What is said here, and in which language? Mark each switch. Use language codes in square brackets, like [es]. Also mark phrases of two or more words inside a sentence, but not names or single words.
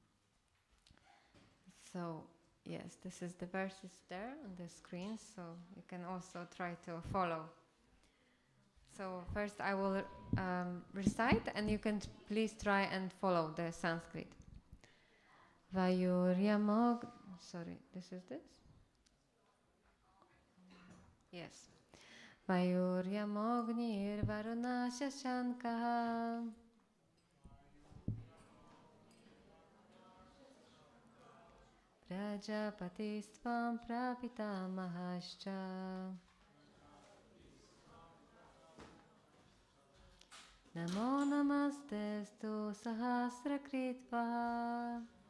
[en] So, yes, this is the verses there on the screen, so you can also try to follow. So first I will recite, and you can please try and follow the Sanskrit. Vayuryamog, sorry, this is this? Yes. [sa] वायुर्यमोऽग्निर्वरुणः शशाङ्कः प्रजापतिस्त्वं प्रपितामहश्च नमो नमस्तेऽस्तु सहस्रकृत्वः